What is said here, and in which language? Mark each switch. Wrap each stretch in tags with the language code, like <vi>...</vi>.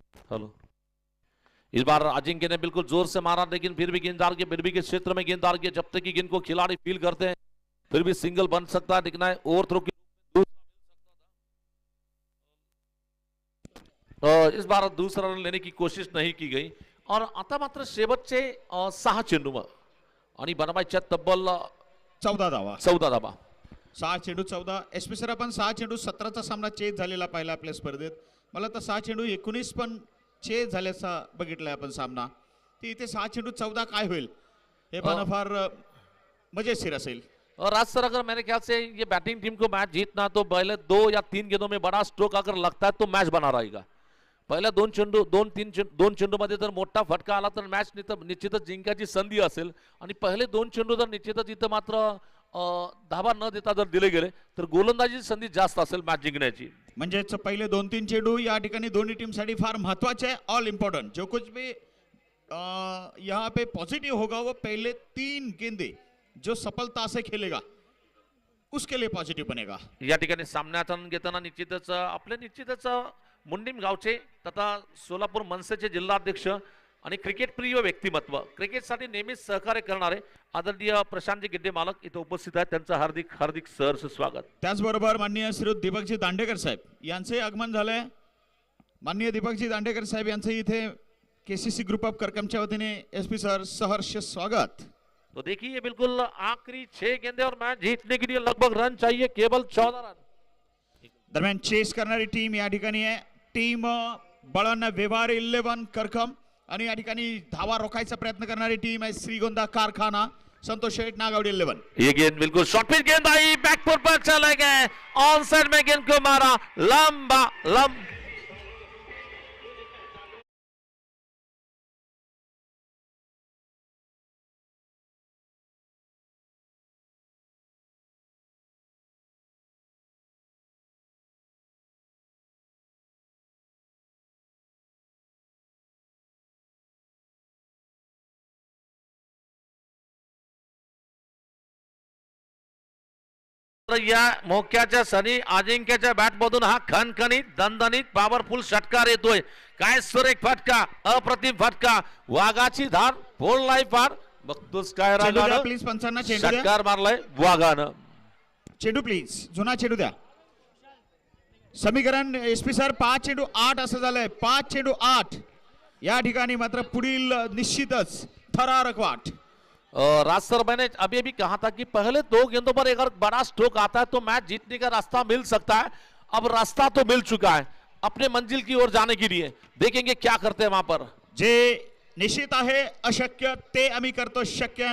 <hi>Hello, इस बार अजिंक्य ने बिल्कुल जोर से मारा, लेकिन फिर भी गेंददार के बिरबी के क्षेत्र में गेंददार के जब तक की गेंद को खिलाड़ी फील करते हैं फिर भी सिंगल बन सकता है। दिखना है ओवर थ्रो की, इस बार दूसरा रन लेने की कोशिश नहीं की गई।</hi> <mr>और आता मात्र शेवटचे 6 चेंडू आणि बनवायच्या तब्बल 14 धावा. 14 धाबा. 6 चेंडू 14. SP सर आपण 6 चेंडू 17चा सामना चेज झालेला पाहिला आपल्या स्पर्धेत. मला तर 6 चेंडू 19 पण चेज झाल्याचा बघितलाय आपण सामना. ती इथे 6 चेंडू 14 काय होईल हे पाहणं फार मजेशीर असेल.</mr> <hi>और राज सर, अगर मेरे ख्याल से ये बैटिंग टीम को मैच जीतना तो पहले 2 या 3 गेंदों में बड़ा स्ट्रोक अगर लगता है तो मैच बना रहेगा.</hi> <mr>पहिल्या 2 चेंडू मध्ये जर मोठा फटका आला तर मॅच निश्चितच जिंकायची संधी असेल. आणि पहिले 2 चेंडू जर निश्चितच इथं मात्र धाबा न देता जर दिले गेले तर गोलंदाजीची संधी जास्त असेल मॅच जिंकण्याची. म्हणजेच पहिले 2-3 चेंडू या ठिकाणी दोन्ही टीमसाठी फार महत्वाचे आहे.</mr> <en>all important</en> <hi>जो कुछ भी यहाँ पे पॉजिटिव होगा वो पहले 3 गेंदे जो सफलता से खेलेगा उसके लिए पॉझिटिव्ह बनेगा.</hi> <mr>या ठिकाणी सामन्यात घेताना निश्चितच मुंडीम गावचे तथा सोलापूर मनसेचे जिल्हाध्यक्ष आणि क्रिकेट प्रिय व्यक्तिमत्व, क्रिकेटसाठी नेहमीच सहकार्य करणारे आदरणीय प्रशांतजी गिड्डे मालक इथे उपस्थित आहेत. त्यांचं हार्दिक हार्दिक सहर्ष स्वागत. त्याचबरोबर माननीय श्री दीपकजी दांडेकर साहेब यांचे आगमन झालंय. माननीय दीपकजी दांडेकर साहेब यांचे इथे केसीसी ग्रुप ऑफ करकमच्या वतीने SP सर सहर्ष स्वागत.</mr> <hi>तो देखिए बिल्कुल आखिरी 6 गेंदे और मैच जीतने के लिए लगभग रन चाहिए केवल 14 रन.</hi> <mr>दरम्यान चेस करणारी टीम या ठिकाणी आहे. टीम बळवंत व्यवहार 11 करकम आणि या ठिकाणी धावा रोखायचा प्रयत्न करणारी टीम आहे श्रीगोंदा कारखाना संतोष शेठ नागावडी 11.</mr> <hi>ये गेंद बिल्कुल शॉर्ट पिच गेंद आई, बैकफुट पर चले गए, ऑन साइड में गेंद को मारा लंबा.</hi> <mr>या मोक्याच्या सनी अजिंक्यच्या बॅट मधून हा खणखणीत दणदणीत पॉवरफुल षटकार येतोय. काय सुरेख फटका, अप्रतिम फटका, वाघाची धार, फोल लाईफ फार. बघतोस काय रागानं प्लीज पंचांना चेंडू द्या. षटकार मारलाय वाघानं. चेंडू प्लीज जुना चेंडू द्या. समीकरण SP सर 5 चेंडू 8 असं झालंय. 5 चेंडू 8 या ठिकाणी मात्र पुढील निश्चितच थरारक वाट.</mr> <hi>राज सर, मैंने अभी अभी कहा था कि पहले 2 गेंदों पर अगर बड़ा स्ट्रोक आता है तो मैच जीतने का रास्ता मिल सकता है. अब रास्ता तो मिल चुका है अपने मंजिल की ओर जाने के लिए. देखेंगे क्या करते हैं वहां पर.</hi> <mr>जे निश्चित आहे अशक्य ते आम्ही करतो शक्य.</mr>